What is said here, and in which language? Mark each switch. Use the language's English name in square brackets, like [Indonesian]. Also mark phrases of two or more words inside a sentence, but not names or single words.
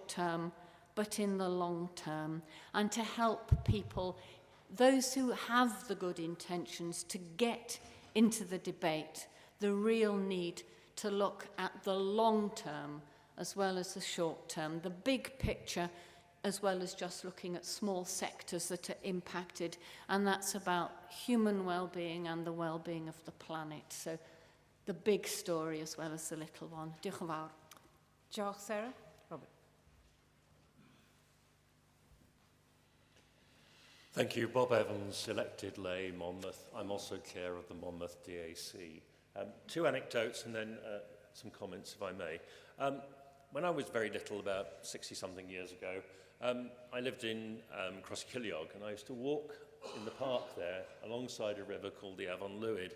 [English] term, but in the long term, and to help people, those who have the good intentions, to get into the debate, the real need to look at the long term as well as the short term, the big picture as well as just looking at small sectors that are impacted, and that's about human well-being and the well-being of the planet. So the big story as well as the little one. [Welsh] Diolch yn fawr. Diolch, Sarah. Robert. [English] Thank you. Bob Evans, elected lay, Monmouth. I'm also chair of the Monmouth DAC. 2 anecdotes and then some comments, if I may. When I was very little, about 60-something years ago, I lived in Crosskilliog, and I used to walk in the park there alongside a river called the Avon Lwyd.